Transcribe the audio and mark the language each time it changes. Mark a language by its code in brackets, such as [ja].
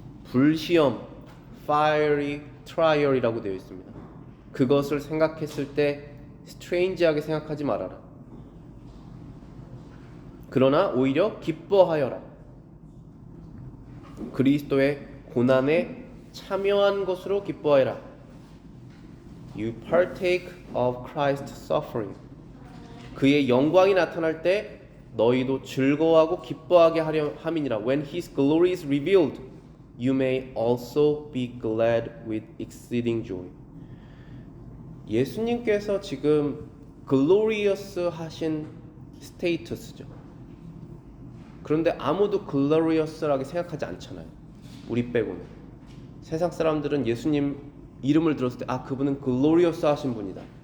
[ko] 불시험, fiery trial이라고 되어 있습니다. 그것을 생각했을 때 스트레인지하게 생각하지 말아라. 그러나 오히려 기뻐하여라. 그리스도의 고난에 참여한 것으로 기뻐하여라. [en] You partake of Christ's suffering. [ko] 그의 영광이 나타날 때 너희도 즐거워하고 기뻐하게 하려 함이니라. [en] When His glory is revealed, you may also be glad with exceeding joy. [ko] 예수님께서 지금 glorious 하신 스테이터스죠. 그런데 아무도 glorious하게 생각하지 않잖아요. 우리 빼고는. 세상 사람들은 예수님 이름을 들었을 때 아, 그분은 glorious 하신 분이다.